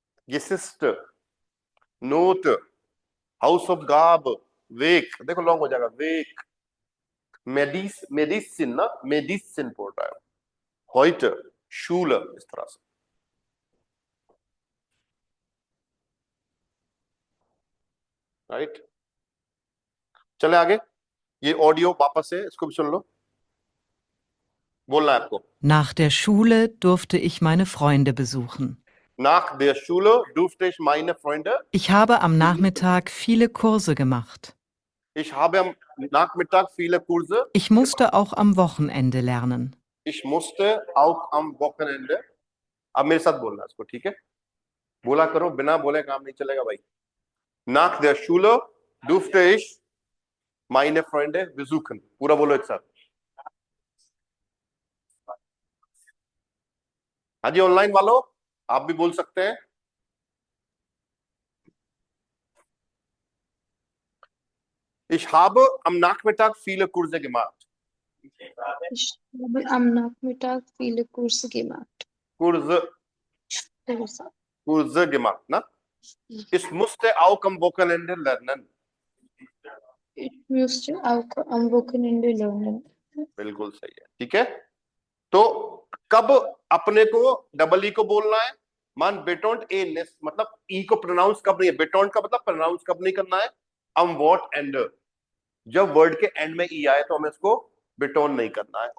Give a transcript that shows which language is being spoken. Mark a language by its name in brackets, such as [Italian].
[Hindi] गिसिस्ट, note, house of गाब, वेक, देखो long हो जाएगा, वेक, मेडिसिन ना, मेडिसिन बोल रहा है, heute, Schule, इस तरह से। राइट, चले आगे। ये ऑडियो वापस से इसको भी सुन लो, बोलना है आपको। [German] Nach der Schule durfte ich meine Freunde besuchen. Nach der Schule durfte ich meine Freunde, Ich habe am Nachmittag viele Kurse gemacht. ich habe am Nachmittag viele Kurse, Ich musste auch am Wochenende lernen. ich musste auch am Wochenende, [Hindi] अब मेरे साथ बोलना है इसको, ठीक है। बोला करो, बिना बोले काम नहीं चलेगा भाई। [German] Nach der Schule durfte ich meine Freunde besuchen, [Hindi] पूरा बोलो एक साथ। हाँ जी, ऑनलाइन वालों आप भी बोल सकते हैं। [German] Ich habe am Nachmittag viele Kurse gemacht. Ich habe am Nachmittag viele Kurse gemacht. Kurse gemacht, ना। Ich musste auch am Wochenende lernen. Ich musste auch am Wochenende lernen. [Hindi] बिल्कुल सही है, ठीक है। तो कब अपने को डबल ई को बोलना है, मान बेटोंट ए नेस, मतलब ई को प्रोनाउंस कब नहीं है, बेटोंट का मतलब प्रोनाउंस कब नहीं करना है, अम वॉट एंड, जब वर्ड के एंड में ई आए तो हमें इसको बेटोन नहीं करना है।